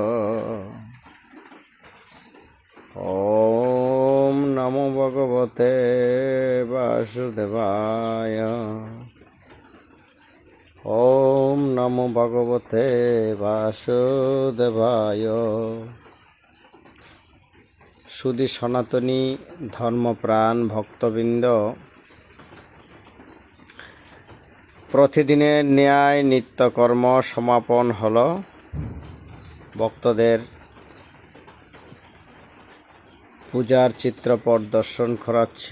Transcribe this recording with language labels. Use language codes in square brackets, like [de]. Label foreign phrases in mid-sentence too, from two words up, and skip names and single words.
[sa] ওম নমো ভগবতে বাসুদেবায়। ওম নমো ভগবতে বাসুদেবায়। [bn] সুধী সনাতনী ধর্মপ্রাণ ভক্তবৃন্দ, প্রতিদিনের ন্যায় নিত্যকর্ম সমাপন হল। ভক্তদের পূজার চিত্রপট দর্শন করাচ্ছি।